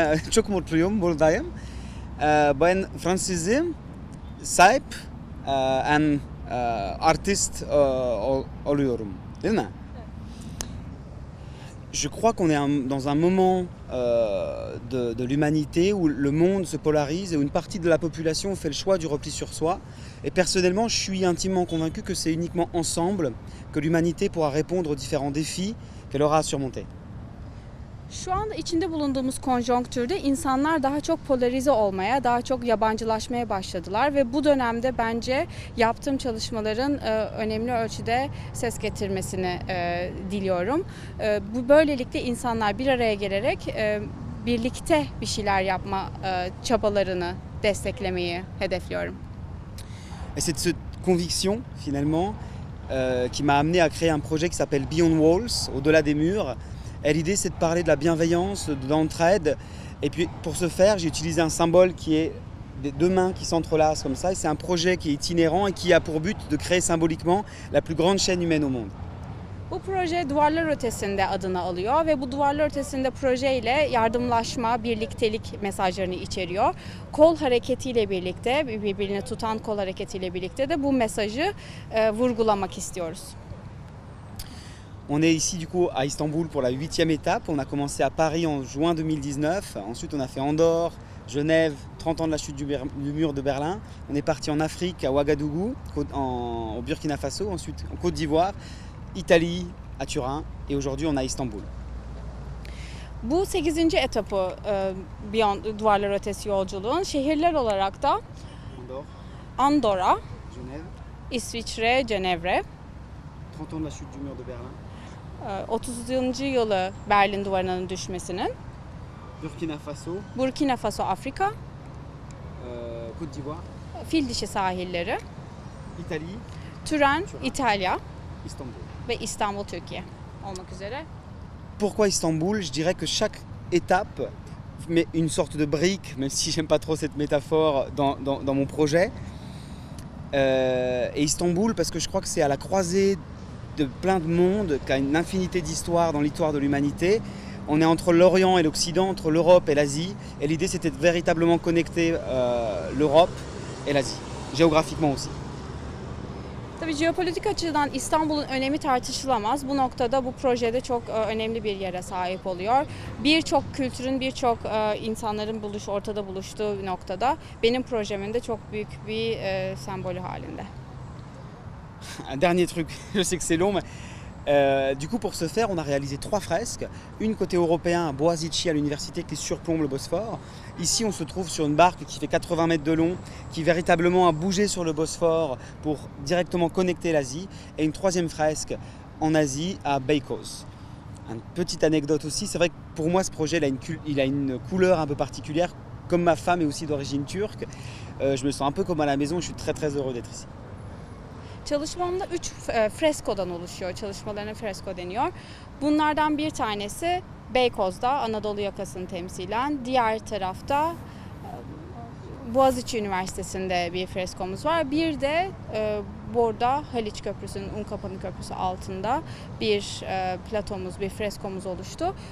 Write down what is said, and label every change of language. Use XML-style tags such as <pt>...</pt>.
<tr>Çok mutluyum buradayım. Ben Fransızım, sahip</tr> <en>and artist</en> <tr>oluyorum, değil mi?</tr> <fr>Je crois qu'on est dans un moment de l'humanité où le monde se polarise et où une partie de la population fait le choix du repli sur soi. Et personnellement, je suis intimement convaincu que c'est uniquement ensemble que l'humanité pourra répondre aux différents défis qu'elle aura à surmonter.</fr> <tr>Şu anda içinde bulunduğumuz konjonktürde insanlar daha çok polarize olmaya, daha çok yabancılaşmaya başladılar ve bu dönemde bence yaptığım çalışmaların önemli ölçüde ses getirmesini diliyorum. Bu böylelikle insanlar bir araya gelerek birlikte bir şeyler yapma çabalarını desteklemeyi hedefliyorum.</tr> <fr>Et c'est cette conviction, finalement, qui m'a amené à créer un projet qui s'appelle Beyond Walls, au-delà des murs. Et l'idée, c'est de parler de la bienveillance, de l'entraide. Et puis, pour ce faire, j'ai utilisé un symbole qui est des deux mains qui s'entrelacent comme ça. Et c'est un projet qui est itinérant et qui a pour but de créer symboliquement la plus grande chaîne humaine au monde.</fr> <tr>Bu proje Duvarlar Ötesi'nde adını alıyor ve bu Duvarlar Ötesi'nde projeyle yardımlaşma, birliktelik mesajlarını içeriyor. Kol hareketiyle birlikte, birbirini tutan kol hareketiyle birlikte de bu mesajı vurgulamak istiyoruz.</tr> <fr>On est ici du coup à Istanbul pour la 8e étape. On a commencé à Paris en juin 2019. Ensuite on a fait Andorre, Genève, 30 ans de la chute du mur de Berlin. On est parti en Afrique, à Ouagadougou, au Burkina Faso, ensuite en Côte d'Ivoire, Italie, à Turin et aujourd'hui on est à Istanbul.</fr> <tr>Bu 8. etapı Beyond Duvarlar Ötesi yolculuğun şehirler olarak da</tr> <fr>Andorre,</fr> <tr>Andorra,</tr> <fr>Genève,</fr> <tr>İsviçre, Cenevre,</tr> <fr>30 ans de la chute du mur de Berlin,</fr> <tr>30. yılı Berlin Duvarı'nın düşmesinin,</tr> <fr>Burkina Faso,</fr> <tr>Burkina Faso, Afrika,</tr> <fr>Côte d'Ivoire,</fr> <tr>Fil Dişi sahilleri,</tr> <fr>Italie,</fr> <tr>Turin, İtalya</tr> <fr>Istanbul.</fr> <tr>ve İstanbul, Türkiye olmak üzere.</tr> <fr>Pourquoi Istanbul? Je dirais que chaque étape met une sorte de brique, même si j'aime pas trop cette métaphore, dans mon projet. Et Istanbul, parce que je crois que c'est à la croisée de plein de mondes, qui a une infinité d'histoires dans l'histoire de l'humanité. On est entre l'Orient et l'Occident, entre l'Europe et l'Asie. Et l'idée, c'était de véritablement connecter l'Europe et l'Asie, géographiquement aussi.</fr> <tr>Tabii jeopolitik açıdan İstanbul'un önemi tartışılamaz. Bu noktada bu projede çok önemli bir yere sahip oluyor. Birçok kültürün, birçok insanların ortada buluştuğu bir noktada benim projemin de çok büyük bir sembolü halinde.</tr> <fr>Un dernier truc, je sais que c'est long, mais du coup pour ce faire on a réalisé 3 fresques. Une côté européen à Boğaziçi à l'université qui surplombe le Bosphore. Ici on se trouve sur une barque qui fait 80 mètres de long, qui véritablement a bougé sur le Bosphore pour directement connecter l'Asie. Et une 3e fresque en Asie à Beykoz. Une petite anecdote aussi, c'est vrai que pour moi ce projet il a une couleur un peu particulière. Comme ma femme est aussi d'origine turque, je me sens un peu comme à la maison et je suis très très heureux d'être ici.</fr> <tr>Çalışmamda 3 freskodan oluşuyor. Çalışmalarına fresko deniyor. Bunlardan bir tanesi Beykoz'da, Anadolu yakasını temsilen. Diğer tarafta Boğaziçi Üniversitesi'nde bir freskomuz var. Bir de burada Haliç Köprüsü'nün, Unkapanı Köprüsü altında bir platomuz, bir freskomuz oluştu.</tr>